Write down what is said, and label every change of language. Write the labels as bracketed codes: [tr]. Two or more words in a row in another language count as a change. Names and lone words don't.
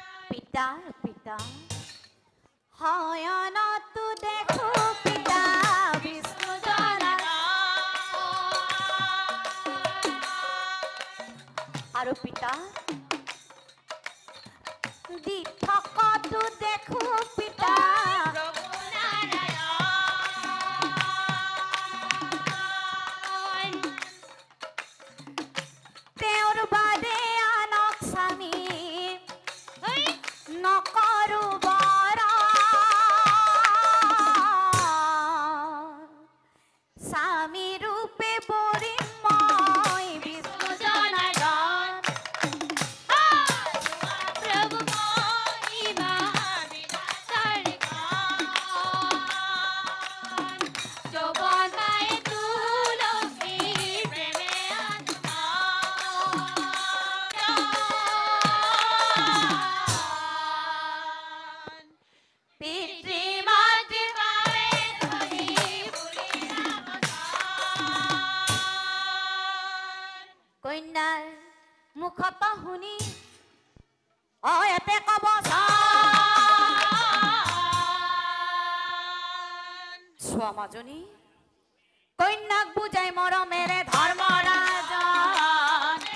[as] পিতা পিতা শয়নতো দেখো পিতা বিষ্ণু জনা আৰু পিতা দি থকাতো দেখো পিতা তেওঁৰ বাদে আনক স্বামী নকৰো বৰা স্বামী ৰূপে বৰিম মই বিষ্ণু জনাৰ্দন [hi] प्रभु महिमा विलासर गान जो बनाए तुलसी प्रेमे आत्मान [as] পিতৃ মাতৃ পাৱে ধৰি বুলি কন্যাৰ মুখত শুনি এতে কব চোৱা মাজনী কন্যাক বুজাই মৰমেৰে ধৰ্মৰাজন